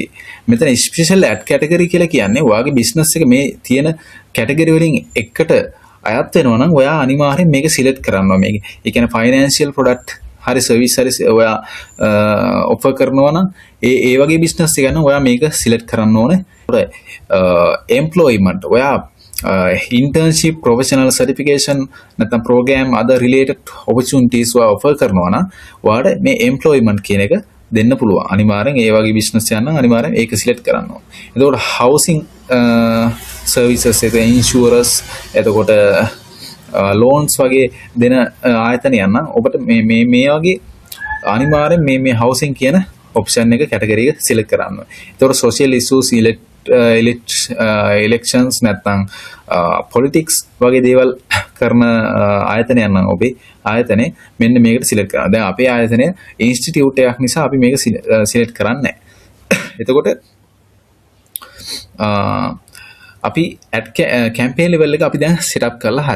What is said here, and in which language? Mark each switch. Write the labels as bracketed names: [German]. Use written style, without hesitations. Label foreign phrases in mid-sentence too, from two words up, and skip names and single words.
[Sinhala] මෙතන [English] special ad category [Sinhala] කියලා කියන්නේ ඔයාගේ බිස්නස් එක මේ තියෙන කැටගරි වලින් එකට අයත් වෙනවා නම් ඔයා අනිවාර්යෙන් මේක සිලෙක්ට් කරනවා. මේක ඒ කියන්නේ [English] financial product [Sinhala] හරි සර්විස් හරි ඔයා ඔෆර් කරනවා නම් ඒ වගේ බිස්නස් එක ගන්න ඔයා මේක සිලෙක්ට් කරන්න ඕනේ. එම්ප්ලොයිමන්ට් ඔයා [English] internship, professional certification [Sinhala] නැත්නම් [English] program other related opportunities [Sinhala] ඔයා offer කරනවා නම් ඔයාට මේ employment කියන එක දෙන්න පුළුවන්. අනිවාර්යෙන් ඒ වගේ බිස්නස් එකක් නම් අනිවාර්යෙන් ඒක සිලෙක්ට් කරන්න ඕන. එතකොට [English] housing services [Sinhala] එක insurance එතකොට loans වගේ දෙන ආයතනයන් නම් ඔබට මේ වගේ අනිවාර්යෙන් මේ housing කියන option එක category එක select කරන්න ඕන. එතකොට [English] social issues elections [Sinhala] නැත්නම් politics වගේ දේවල් කරන ආයතනයන් නම් ඔබේ ආයතනේ මෙන්න මේකට සිලෙක්ට් කරනවා. දැන් අපේ ආයතනය ඉන්ස්ටිටියුට් එකක් නිසා අපි මේක සිලෙක්ට් කරන්නේ නැහැ. එතකොට අපි [English] ad campaign level [Sinhala] එක අපි දැන් [English] set up [Sinhala] කරලා හරි.